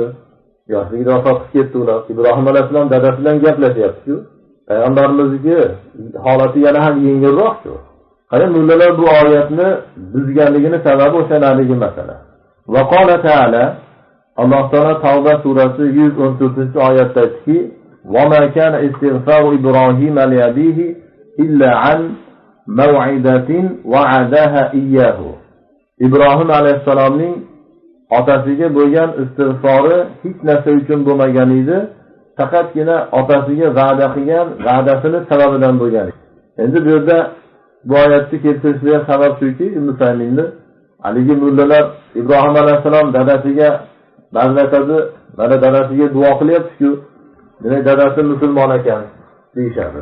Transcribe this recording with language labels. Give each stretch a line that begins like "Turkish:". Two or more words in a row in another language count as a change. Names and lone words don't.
Uzbek: Yoshligida vafot qilib ketdi ular. Ibrohim alayhissalom dadasi bilan gaplashyapti-ku. Payg'ambarimizning holati yana ham yengilroq-ku. Qarang, mullalar bu oyatni buzganligini sababi o'sha naligi masala.
Arabic: وقال تعالى,
Uzbek: Alloh taolo Tavba surasi 114-oyatda aytdiki:
Arabic: "وما كان استغفار إبراهيم لأبيه إلا عن موعدة وعدها إياه."
Uzbek: Ibrohim alayhissalomning otasiga bo'lgan istig'fori hech narsa uchun bo'lmagan edi, faqatgina otasiga va'da qilgan va'dasini sababidan bo'lgan. Endi bu yerda bu oyatni keltirishga sabab shuki, Ibn Sayminni haligi mullalar Ibrohim alayhissalom dadasiga bazlatadi, mana dadasiga duo qilyapti-ku, demak dadasi musulmon ekan deyshadi.